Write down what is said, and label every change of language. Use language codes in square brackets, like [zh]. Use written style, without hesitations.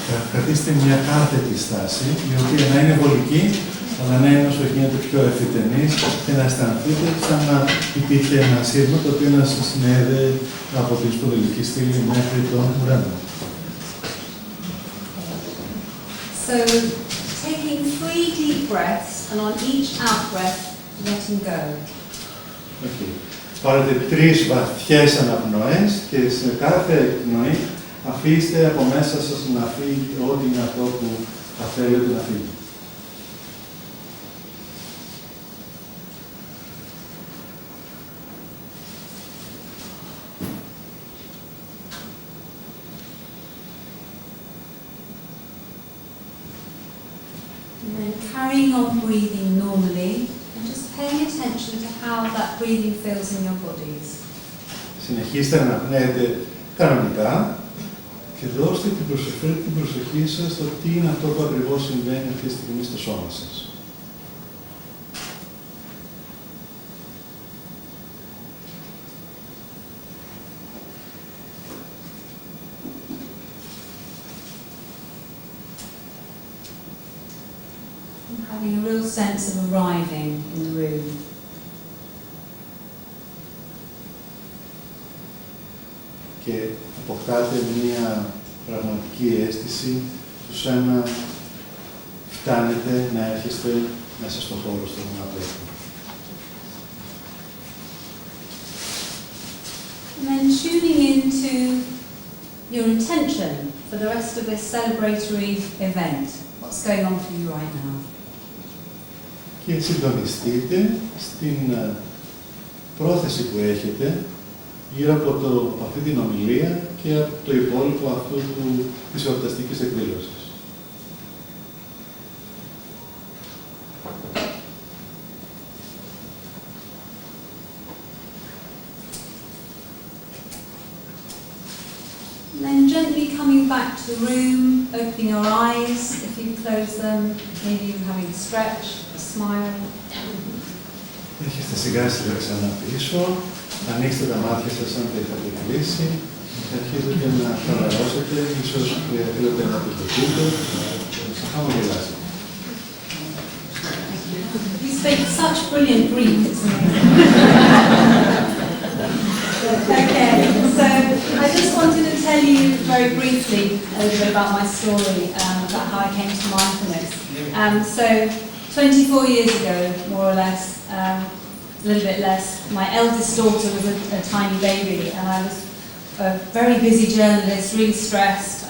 [el] κρατήσετε μια κάθετη στάση, η οποία να είναι βολική, αλλά να είναι όσο γίνεται πιο ευθυτενής και να αισθανθείτε σαν να υπήρχε ένα σύρμα το οποίο να σας συνέδεε από την σπονδυλική στήλη μέχρι τον ουρανό. [en] So, taking 3 deep breaths and on each out breath, letting go. Okay. [el] Πάρετε 3 βαθιές αναπνοές και σε κάθε εκπνοή αφήστε από μέσα σας να φύγει ό,τι είναι αυτό που θα θέλετε να φύγει. [en] And then carrying on breathing normally and just paying attention to how that breathing feels in your bodies. [el] Συνεχίστε να αναπνέετε κανονικά και δώστε την προσοχή σας στο τι είναι αυτό που ακριβώς συμβαίνει αυτή τη στιγμή στο σώμα σας. [en] Having a real sense of arriving in the room. [el] Και αποκτάτε μία πραγματική αίσθηση του σαν να φτάνετε να έρχεστε μέσα στον χώρο στον οποίο. [en] And then tuning into your intention for the rest of this celebratory event. What's going on for you right now? [el] Και συντονιστείτε στην πρόθεση που έχετε γύρω από αυτή την ομιλία και από το υπόλοιπο αυτού της εορταστικής εκδήλωσης. [en] And then gently coming back to the room, opening your eyes if you close them, maybe you're having a stretch, a smile. [el] Έρχεστε σιγά σιγά ξανά πίσω, ανοίξτε τα μάτια σας αν τα είχατε κλείσει, αρχίζετε να χαλαρώσετε, ίσως θέλετε να πετυχείτε, να χαμογελάσετε. [en] You speak such brilliant Greek, it's amazing. Okay, so I just very briefly a little bit about my story, about how I came to mindfulness. So 24 years ago, more or less, a little bit less, my eldest daughter was a tiny baby, and I was a very busy journalist, really stressed.